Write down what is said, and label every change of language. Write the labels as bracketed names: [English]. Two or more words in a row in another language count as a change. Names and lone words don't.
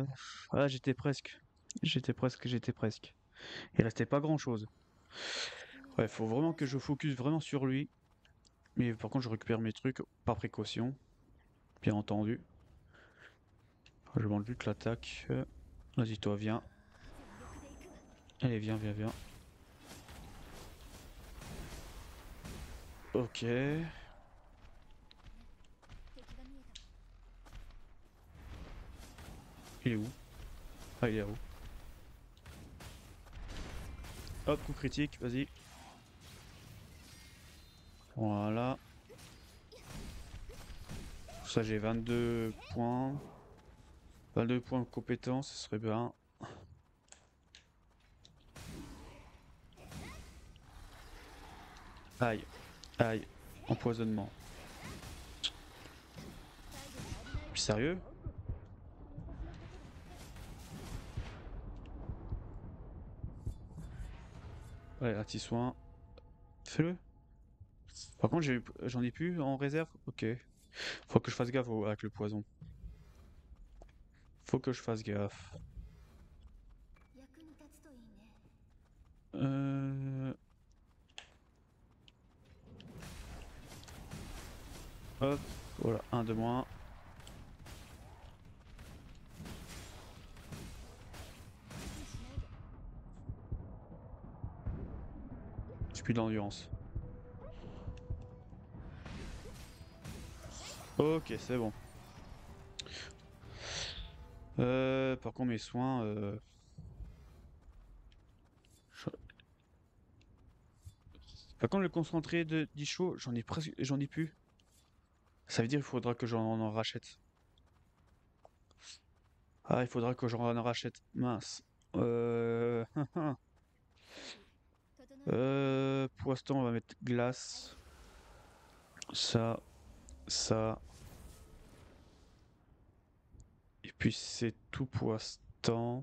[French] Ah, j'étais presque. J'étais presque. Il restait pas grand-chose. Ouais, faut vraiment que je focus vraiment sur lui. Mais par contre, je récupère mes trucs par précaution, bien entendu. Je demande juste l'attaque. Vas-y, toi, viens. [Japanese] 全力で行くわ [French] Allez, viens, viens, viens. Ok. [Japanese] 敵が見えた [French] Il est où? Ah, il est là-haut. Hop, coup critique, vas-y. Voilà. Ça, j'ai 22 points. 22 points de compétence, ce serait bien. Aïe, aïe. Empoisonnement. [Japanese] 最後は危ない [French] Sérieux? [Japanese] 私のこと [French] Ouais, anti-soin. Fais-le. Par contre, j'en ai plus en réserve? Ok. Faut que je fasse gaffe avec le poison. Faut que je fasse gaffe. [Japanese] 役に立つといいね [French] Euh... Hop, voilà, un de moins. [Japanese] 無理しないで [French] J'ai plus d'endurance. Ok, c'est bon. Par contre, mes soins... je- Par contre, le concentré de d'Icho, j'en ai plus. Ça veut dire qu'il faudra que j'en en rachète. Ah, il faudra que j'en rachète. Mince. Euh... [Japanese] 整え [French] Pour l'instant, on va mettre glace. Ça, ça. Et puis c'est tout pour l'instant.